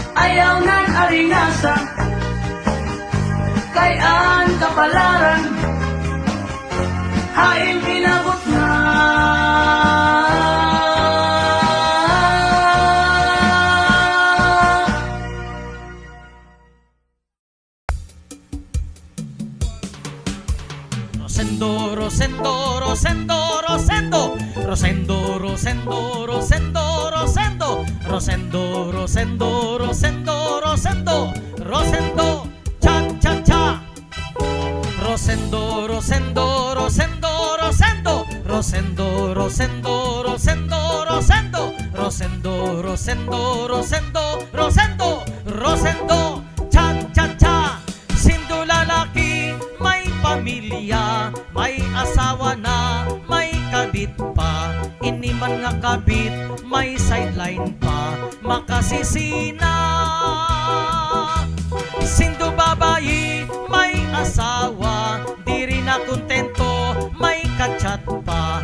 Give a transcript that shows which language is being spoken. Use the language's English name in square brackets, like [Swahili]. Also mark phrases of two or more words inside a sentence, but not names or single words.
[Waray] ayaw nan aringasa kay an kapalaran hain inabot na. Rosendo, Rosendo, Rosendo, Rosendo, Rosendo, Rosendo, Rosendo, Rosendo, Rosendo, Rosendo, Rosendo, Rosendo, Rosendo, cha cha cha. Rosendo, Rosendo, Rosendo, Rosendo, Rosendo, Rosendo, Rosendo, Rosendo, Rosendo, Rosendo, Rosendo, Rosendo, Rosendo, cha cha cha. [Filipino] Sindo lalaki, may pamilya, may asawa na, may kabit pa. [Waray] Ini man nga kabit, may sideline pa, makasisina. Sindo babayi, [Filipino] may asawa, di rin na kontento, may kachat pa.